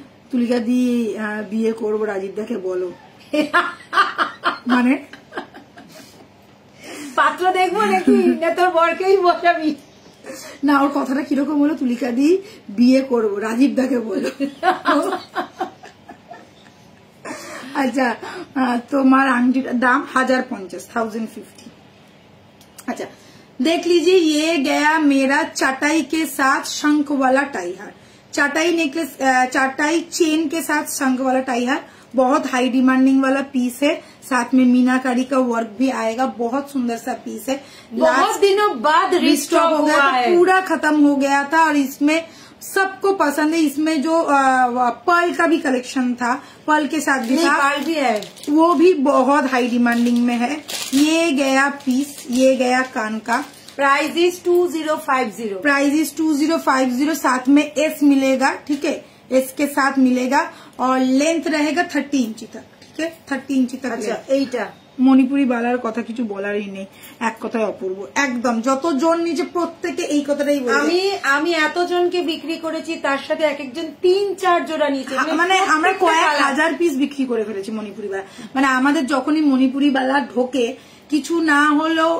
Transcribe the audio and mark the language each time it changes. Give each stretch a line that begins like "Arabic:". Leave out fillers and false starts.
Bangla: তুলিকা দি বিয়ে করবো রাজীব দাকে বলো, মানে পাত্র দেখবো নাকি না তোর বরকেই বসাবি? না, ওর কথাটা কিরকম হলো, তুলিকা দি বিয়ে করবো রাজীব দাকে বলো।
Hindi: अच्छा तुम्हारा अंगूठी का दाम 1050 अच्छा देख लीजिए ये गया मेरा चटाई के साथ शंख वाला टाई हार, चटाई नेकलेस चटाई चेन के साथ शंख वाला टाई हार, बहुत हाई डिमांडिंग वाला पीस है, साथ में मीनाकारी का वर्क भी आएगा, बहुत सुंदर सा पीस है, बहुत दिनों बाद रिस्टॉक हो गया था, पूरा खत्म हो गया था और इसमें सबको पसंद है। इसमें जो पर्ल का भी कलेक्शन था, पर्ल के साथ भी था, पर्ल भी है, वो भी बहुत हाई डिमांडिंग में है। ये गया पीस, ये गया कान का,
English: price is 2050,
Hindi: प्राइस इज 2050, साथ में एस मिलेगा, ठीक है, एस के साथ मिलेगा और लेंथ रहेगा 30 इंची तक, ठीक है, 30 इंची तक।
Bangla: अच्छा এইটা মণিপুরি বালার কথা কিছু বলারই নেই, এক কথায় অপূর্ব একদম, যতজন নিচে প্রত্যেকে এই কথাটাই বলে। আমি এতজনকে বিক্রি করেছি, তার সাথে এক একজন 3-4 জোড়া নিয়েছে, মানে আমরা কয়েক হাজার পিস বিক্রি করে ফেলেছি মণিপুরি বালা। মানে আমাদের যখনই মণিপুরি বালা ঢোকে কিছু না হলেও